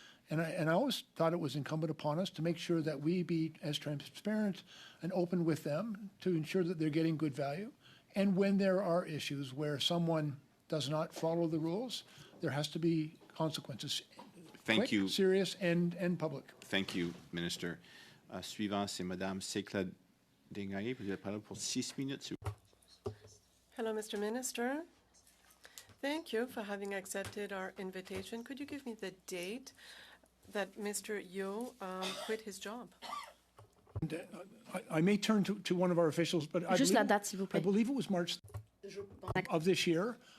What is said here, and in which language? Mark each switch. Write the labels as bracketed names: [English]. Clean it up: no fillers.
[English] And I always thought it was incumbent upon us to make sure that we be as transparent and open with them to ensure that they're getting good value. And when there are issues where someone does not follow the rules, there has to be consequences. Thank you. Serious and public. Thank you, Minister. [French] Suivant, c'est Madame Sécla Desgaillés. Vous avez la parole pour 6 minutes. [English] Hello, Mr. Minister. Thank you for having accepted our invitation. Could you give me the date that Mr. Yeo quit his job? And, I may turn to one of our officials, but I believe it was March of this year.